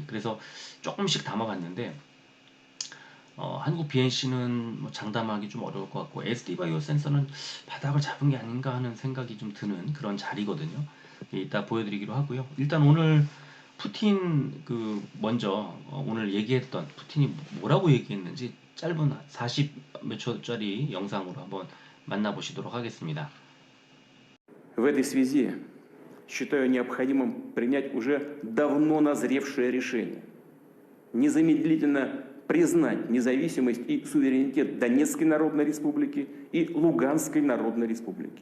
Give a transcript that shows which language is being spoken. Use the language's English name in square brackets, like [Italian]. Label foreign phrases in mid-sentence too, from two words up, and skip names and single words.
[Korean] 그래서 조금씩 담아봤는데 한국 BNC는 뭐 장담하기 좀 어려울 것 같고 SD 바이오 센서는 바닥을 잡은 게 아닌가 하는 생각이 좀 드는 그런 자리거든요. 이따 보여드리기로 하고요. 일단 오늘 푸틴 먼저 오늘 얘기했던 푸틴이 뭐라고 얘기했는지 짧은 40 몇 초짜리 영상으로 한번 만나보시도록 하겠습니다. [Russian] В этой связи считаю необходимым принять уже давно назревшее решение незамедлительно признать независимость и суверенитет Донецкой Народной Республики и Луганской Народной Республики.